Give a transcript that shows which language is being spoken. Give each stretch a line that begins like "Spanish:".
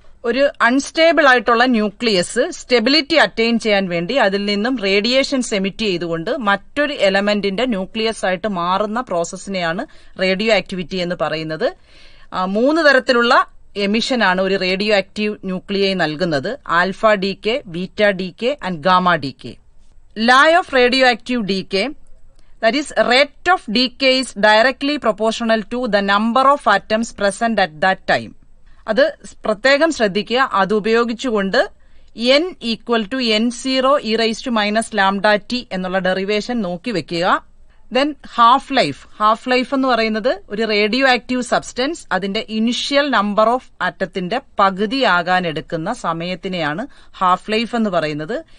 Malayalam: ഒരു അൺസ്റ്റേബിൾ ആയിട്ടുള്ള nucleus stability attain ചെയ്യാൻ വേണ്ടി അതിൽ നിന്നും റേഡിയേഷൻസ് എമിറ്റ് ചെയ്തുകൊണ്ട് മറ്റൊരു എലമെന്റിന്റെ ന്യൂക്ലിയസ് ആയിട്ട് മാറുന്ന പ്രോസസ്സിനെയാണ് റേഡിയോ ആക്ടിവിറ്റി എന്ന് പറയുന്നത്. 3 തരത്തിലുള്ള എമിഷനാണ് ഒരു റേഡിയോ ആക്റ്റീവ് ന്യൂക്ലിയൈ നൽകുന്നത്: alpha decay, beta decay and gamma decay.
English: Law of radioactive decay, that is, rate of decay is directly proportional to the number of atoms present at that time.
Malayalam: അത് പ്രത്യേകം ശ്രദ്ധിക്കുക. അത് ഉപയോഗിച്ചുകൊണ്ട് n = n0 e⁻⁻ എന്നുള്ള derivation നോക്കി വെക്കുക. Then half life എന്ന് പറയുന്നത് ഒരു റേഡിയോ ആക്റ്റീവ് സബ്സ്റ്റൻസ് അതിന്റെ ഇനിഷ്യൽ നമ്പർ ഓഫ് ആറ്റത്തിന്റെ പകുതിയാകാൻ എടുക്കുന്ന സമയത്തിനെയാണ് ഹാഫ് ലൈഫ് എന്ന് പറയുന്നത്.